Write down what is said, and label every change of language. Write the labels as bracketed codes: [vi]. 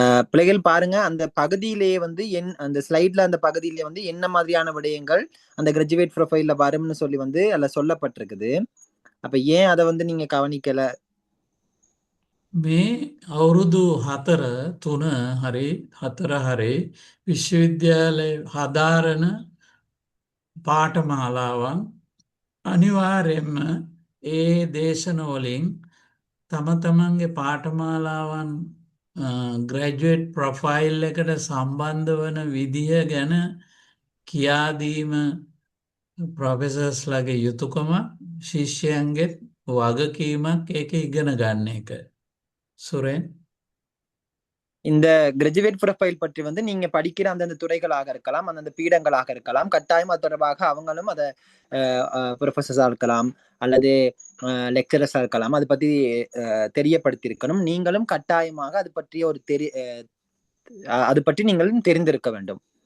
[ta] பிள்ளைகள் பாருங்க அந்த பகுதியிலேயே வந்து அந்த ஸ்லைட்ல அந்த பகுதியிலே வந்து என்ன மாதிரியான விடயங்கள் அந்த கிராஜுவேட் ப்ரொஃபைல்ல வரும்னு சொல்லி வந்து அதுல சொல்லப்பட்டிருக்குது. அப்ப ஏன் அதை வந்து நீங்க கவனிக்கல? [si] මේ අවුරුදු 3 හරි 4 හරි විශ්වවිද්‍යාලය හදාරන පාඨමාලාවන් අනිවාර්යෙන්ම ඒ දේශනවලින් තම තමන්ගේ පාඨමාලාවන් ග්‍රැජුවේට් ප්‍රොෆයිල් එකට සම්බන්ධ වන විදිහ ගැන කියාදීම ප්‍රොෆෙසර්ස්ලගේ යුතුකම, ශිෂ්‍යයන්ගේ වගකීමක් ඒක ඉගෙන ගන්න එක. සුරේන්. [ta] இந்த கிராஜுவேட் ப்ரொஃபைல் பற்றி வந்து நீங்க படிக்கிற அந்தந்த துறைகளாக இருக்கலாம், அந்தந்த பீடங்களாக இருக்கலாம், கட்டாயம் அது தொடர்பாக அவங்களும் அதை ப்ரொஃபசர்ஸா இருக்கலாம் அல்லது லெக்சரர்ஸா இருக்கலாம், அதை பத்தி தெரியப்படுத்தியிருக்கணும். நீங்களும் கட்டாயமாக அது பற்றிய ஒரு அது பற்றி நீங்களும் தெரிந்திருக்க வேண்டும்.